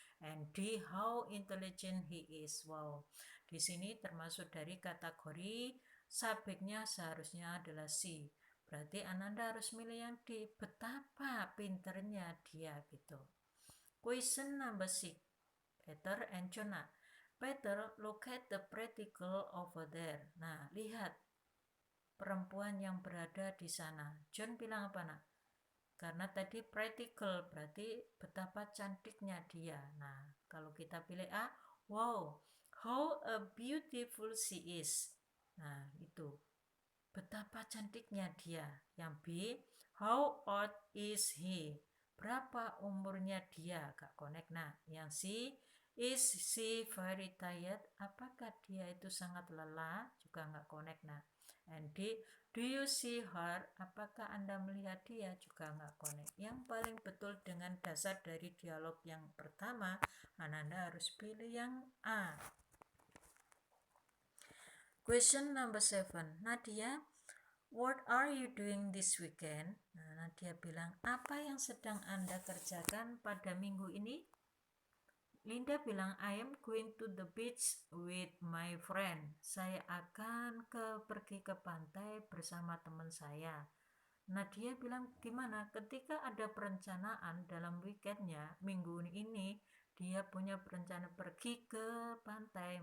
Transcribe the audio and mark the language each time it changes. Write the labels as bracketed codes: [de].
[en] And D, how intelligent he is. [id] Wow, di sini termasuk dari kategori subjeknya seharusnya adalah C. Berarti Ananda harus milih yang D, betapa pinternya dia gitu. [en] Question number 6, Peter and Jonah. Peter, look at the practical over there. [id] Nah, lihat perempuan yang berada di sana. John bilang apa, nak? Karena tadi practical, berarti betapa cantiknya dia. Nah, kalau kita pilih A, [en] wow, how a beautiful she is. [id] Nah, itu betapa cantiknya dia. Yang B, [en] how old is he. [id] Berapa umurnya dia, Kak Connect. Nah, yang C, [en] is she very tired. [id] Apakah dia itu sangat lelah, juga nggak connect. Nah, [en] and D, do you see her. [id] Apakah Anda melihat dia, juga nggak connect. Yang paling betul dengan dasar dari dialog yang pertama, Anda harus pilih yang A. [en] Question number 7, Nadia, what are you doing this weekend? [id] Nah, Nadia bilang, apa yang sedang Anda kerjakan pada minggu ini? [en] Linda bilang, I am going to the beach with my friend. [id] Saya akan pergi ke pantai bersama teman saya. Nadia bilang, gimana ketika ada perencanaan dalam weekendnya, minggu ini dia punya perencana pergi ke pantai.